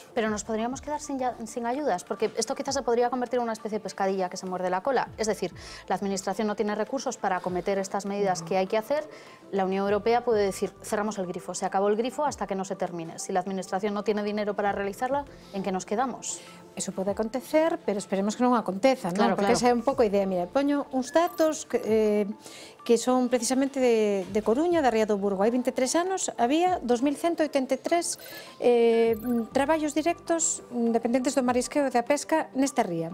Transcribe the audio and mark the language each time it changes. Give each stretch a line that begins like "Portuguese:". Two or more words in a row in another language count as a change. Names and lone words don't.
Spanish: Pero nos podríamos quedar sin ayudas, porque esto quizás se podría convertir en una especie de pescadilla que se muerde la cola. Es decir, la Administración no tiene recursos para acometer estas medidas que hay que hacer. La Unión Europea puede decir, cerramos el grifo, se acabó el grifo hasta que no se termine. Si la Administración no tiene dinero para realizarla, ¿en qué nos quedamos?
Galician: Eso pode acontecer, pero esperemos que non aconteza, non? Claro, Porque claro. esa é un pouco a idea. Mira, poño uns datos que son precisamente de Coruña, da Ría do Burgo. Hai 23 anos había 2.183 traballos directos dependentes do marisqueo e da pesca nesta ría.